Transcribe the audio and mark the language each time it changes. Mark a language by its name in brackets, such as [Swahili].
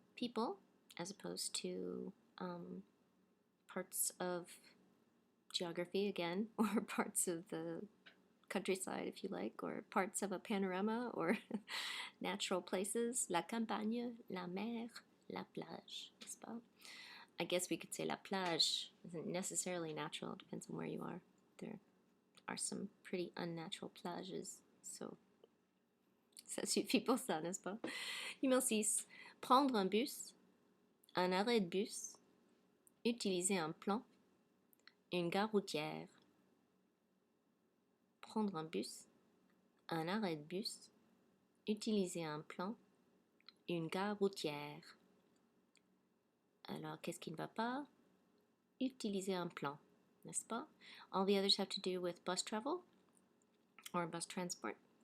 [English] People, as opposed to parts of geography again, or parts of the countryside if you like, or parts of a panorama, or natural places. [French] La campagne, la mer, la plage, n'est-ce pas? [English] I guess we could say [French] la plage [English] isn't necessarily natural, it depends on where you are. There are some pretty unnatural [French] plages, so ça suffit pour ça, n'est-ce pas? Numéro 6. Prendre un bus, un arrêt de bus, utiliser un plan, une gare routière. Prendre un bus, un arrêt de bus, utiliser un plan, une gare routière. Alors, qu'est-ce qui ne va pas? Utiliser un plan, n'est-ce pas? [English] All the others have to do with bus travel or bus transport.